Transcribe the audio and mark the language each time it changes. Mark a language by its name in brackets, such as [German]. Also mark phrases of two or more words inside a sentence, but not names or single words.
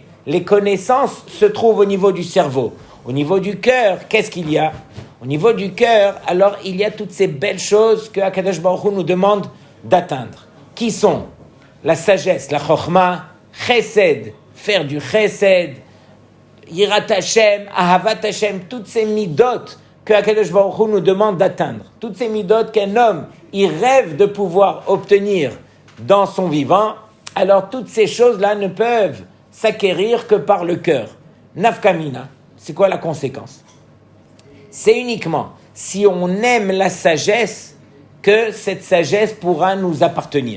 [French] Les connaissances se trouvent au niveau du cerveau. Au niveau du cœur, qu'est-ce qu'il y a? Au niveau du cœur, alors il y a toutes ces belles choses que [Hebrew] הקדוש ברוך הוא [French] nous demande d'atteindre. Qui sont? La sagesse, la chokhma, chesed, faire du chesed, [Hebrew] יראת השם, אהבת השם, [French] toutes ces midot que [Hebrew] הקדוש ברוך הוא [French] nous demande d'atteindre. Toutes ces midot qu'un homme, il rêve de pouvoir obtenir dans son vivant, alors toutes ces choses-là ne peuvent s'acquérir que par le cœur. Nafkamina, c'est quoi la conséquence? C'est uniquement si on aime la sagesse que cette sagesse pourra nous appartenir.